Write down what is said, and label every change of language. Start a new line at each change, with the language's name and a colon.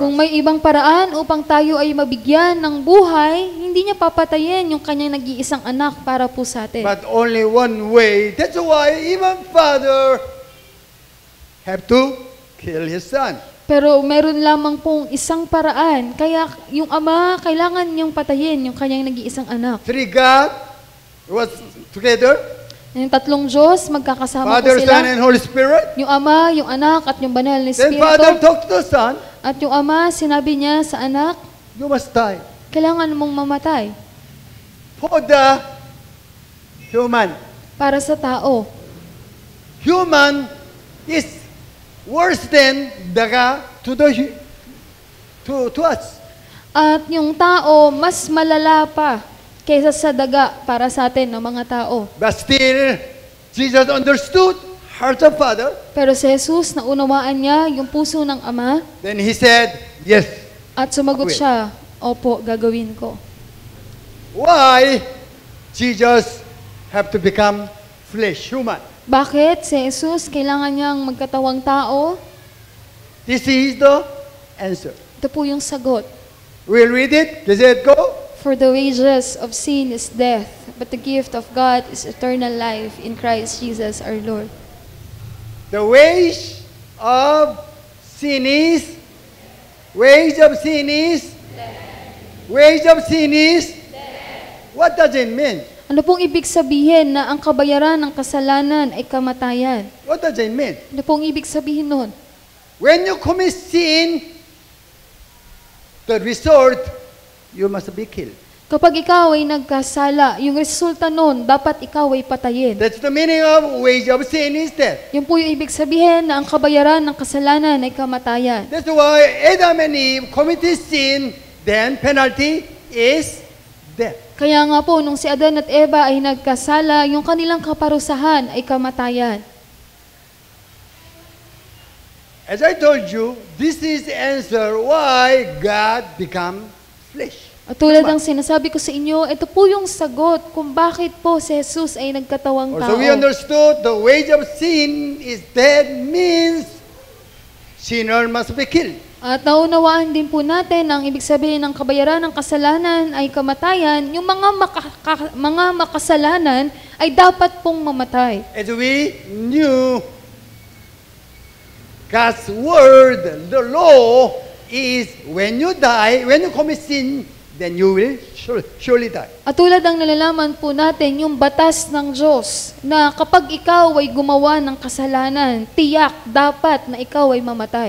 Filipino: Kung
English: us.
Filipino: may ibang paraan upang tayo ay mabigyan ng buhay, hindi niya papatayin yung kanyang nag-iisang anak para po sa atin.
English: But only one way. That's why even Father have to kill His Son.
Filipino: Pero meron lamang pong isang paraan, kaya yung ama, kailangan niyang patayin yung kanyang nag-iisang anak.
English: Three God was together.
Filipino: Yung tatlong Diyos, magkakasama
English: Father,
Filipino: po sila.
English: Son, and Holy Spirit.
Filipino: Yung ama, yung anak, at yung banal na
English: Then Father
Filipino: Espiritu.
English: talked to the Son,
Filipino: At yung ama, sinabi niya sa anak,
English: you must die.
Filipino: kailangan mong mamatay
English: For the human.
Filipino: para sa tao.
English: Human is worse than daga to us.
Filipino: At yung tao, mas malala pa kaysa sa daga para sa atin ng mga tao.
English: But still, Jesus understood heart of Father.
Filipino: Pero si Jesus, naunawaan niya yung puso ng ama
English: Then He said, yes.
Filipino: at sumagot
English: Okay.
Filipino: siya, opo, gagawin ko.
English: Why Jesus have to become flesh, human?
Filipino: Bakit si Jesus kailangan niyang magkatawang tao?
English: This is the answer.
Filipino: Ito po yung sagot.
English: We'll read it. Does it go? For the wages of sin is death, but the gift of God is eternal life in Christ Jesus our Lord. The wage of sin is, wage of sin is, wage of sin is, what does it mean?
Filipino: Ano pong ibig sabihin na ang kabayaran ng kasalanan ay kamatayan?
English: What does it mean?
Filipino: Ano pong ibig sabihin nun?
English: When you commit sin, the result, you must be killed.
Filipino: Kapag ikaw ay nagkasala, yung resulta nun, dapat ikaw ay patayin.
English: That's the meaning of wage of sin is death.
Filipino: Yun po yung ibig sabihin na ang kabayaran ng kasalanan ay kamatayan.
English: That's why Adam and Eve committed sin, then penalty is death.
Filipino: Kaya nga po, nung si Adan at Eva ay nagkasala, yung kanilang kaparusahan ay kamatayan.
English: As I told you, this is the answer why God become flesh.
Filipino: At tulad ng sinasabi ko sa inyo, ito po yung sagot kung bakit po si Jesus ay nagkatawang tao.
English: Also, we understood the wage of sin is death means sinner must be killed.
Filipino: At naunawaan din po natin ang ibig sabihin ng kabayaran ng kasalanan ay kamatayan, yung mga makasalanan ay dapat pong mamatay.
English: As we knew, God's word, the law, is when you die, when you commit sin, then you will surely die.
Filipino: At tulad ng nalalaman po natin, yung batas ng Diyos, na kapag ikaw ay gumawa ng kasalanan, tiyak, dapat na ikaw ay mamatay.